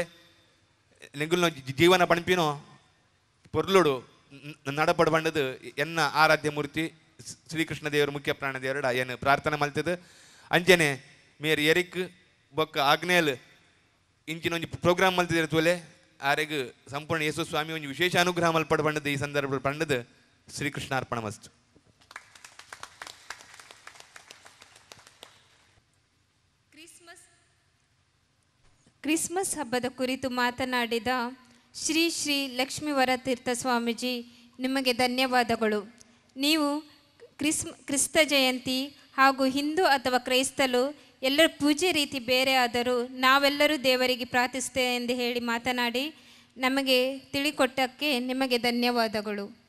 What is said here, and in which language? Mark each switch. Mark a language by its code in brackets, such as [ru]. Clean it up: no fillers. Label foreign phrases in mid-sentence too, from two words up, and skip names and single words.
[tcy] ನಿಗುಲ್ನ ಜೀವನ ಪಣಪಿನೋ ಪೊರ್ಲುಡು ನಡಪಡು ಬಂಡದು ಎನ್ನ ಆರಾಧ್ಯ ಮೂರ್ತಿ ಶ್ರೀಕೃಷ್ಣ ದೇವರು ಮುಖ್ಯ ಪ್ರಾಣ ದೇವರಡ ಏನು ಪ್ರಾರ್ಥನೆ ಮಲ್ತದ ಅಂಚನೆ ಮೇರ್ ಎರಿಕ್ ಬೊಕ್ಕ ಆಗ್ನೇಲ್ ಇಂಚಿನ ಒಂಜಿ ಪ್ರೋಗ್ರಾಮ್ ಮಲ್ತಿದ್ರೆ ತೋಲೆ ಆರೆಗ್ ಸಂಪೂರ್ಣ ಯೇಸು ಸ್ವಾಮಿ ಒಂದು ವಿಶೇಷ ಅನುಗ್ರಹ ಮಲ್ಪಡು ಬಂಡದು ಈ ಸಂದರ್ಭ ಪಂಡದು ಶ್ರೀಕೃಷ್ಣ ಅರ್ಪಣ ಮಸ್ತು. [kn] ಕ್ರಿಸ್ಮಸ್ ಹಬ್ಬದ ಕುರಿತು ಮಾತನಾಡಿದ ಶ್ರೀ ಶ್ರೀ ಲಕ್ಷ್ಮೀವರ ತೀರ್ಥ ಸ್ವಾಮೀಜಿ ನಿಮಗೆ ಧನ್ಯವಾದಗಳು. ನೀವು ಕ್ರಿಸ್ತ ಜಯಂತಿ ಹಾಗೂ ಹಿಂದೂ ಅಥವಾ ಕ್ರೈಸ್ತರು ಎಲ್ಲರ ಪೂಜೆ ರೀತಿ ಬೇರೆ ಆದರೂ ನಾವೆಲ್ಲರೂ ದೇವರಿಗೆ ಪ್ರಾರ್ಥಿಸ್ತೇವೆ ಎಂದು ಹೇಳಿ ಮಾತನಾಡಿ ನಮಗೆ ತಿಳಿಕೊಟ್ಟಕ್ಕೆ ನಿಮಗೆ ಧನ್ಯವಾದಗಳು.